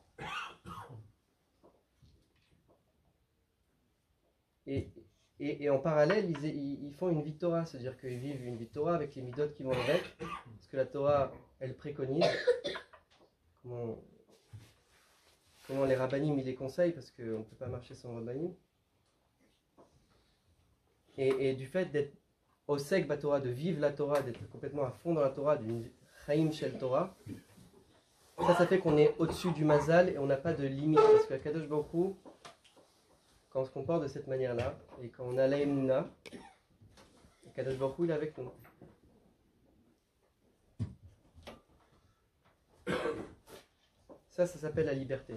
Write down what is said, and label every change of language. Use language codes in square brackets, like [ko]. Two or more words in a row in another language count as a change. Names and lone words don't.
[fr] Et en parallèle, ils font une vie de Torah, c'est-à-dire qu'ils vivent une vie de Torah avec les midot qui vont avec, parce que la Torah, elle préconise. Comment les rabbanim, ils les conseillent, parce qu'on ne peut pas marcher sans rabbanim. Et du fait d'être [he] עוסק בתורה, [fr] de vivre la Torah, d'être complètement à fond dans la Torah, d'une [he] חיים של תורה, [fr] ça fait qu'on est au-dessus du mazal et on n'a pas de limite, parce que [he] קדוש ברוך הוא, [fr] quand on se comporte de cette manière-là, et quand on a l'Aïmouna, [he] קדוש ברוך הוא, [fr] il est avec nous. Ça s'appelle la liberté.